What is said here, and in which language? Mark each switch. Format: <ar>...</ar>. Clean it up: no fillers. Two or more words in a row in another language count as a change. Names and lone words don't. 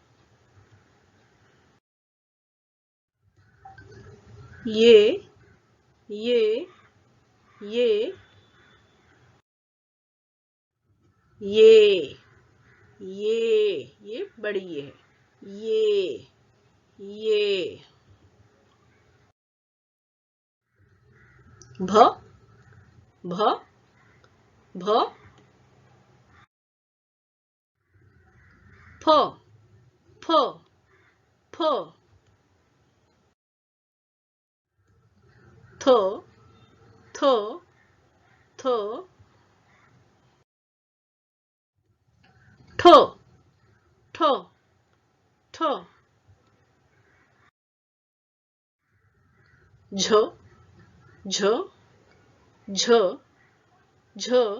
<hi>ये, ये, ये, ये बड़ी ये है। ये। भ, भ, भ। फ, फ, फ। थ, थ, थ। ठ, ठ, ठ। झ, झ, झ, झ।</hi>